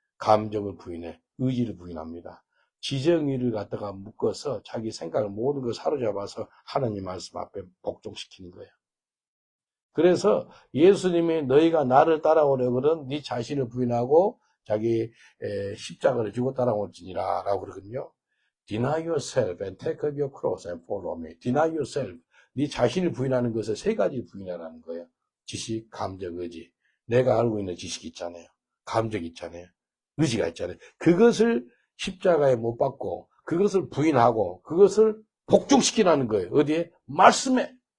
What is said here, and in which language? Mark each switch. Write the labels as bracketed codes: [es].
[ko] 감정을 부인해. 의지를 부인합니다. 지정의를 갖다가 묶어서 자기 생각을 모든 걸 사로잡아서 하나님 말씀 앞에 복종시키는 거예요. 그래서 예수님이 너희가 나를 따라오려거든 네 자신을 부인하고 자기 십자가를 지고 따라올지니라 라고 그러거든요. [en] Deny yourself and take up your cross and follow me. Deny yourself. [ko] 네 자신을 부인하는 것을 세 가지 부인하라는 거예요. 지식, 감정, 의지. 내가 알고 있는 지식이 있잖아요. 감정이 있잖아요. 의지가 있잖아요. 그것을 십자가에 못 박고 그것을 부인하고 그것을 복종시키라는 거예요. 어디에? 말씀에.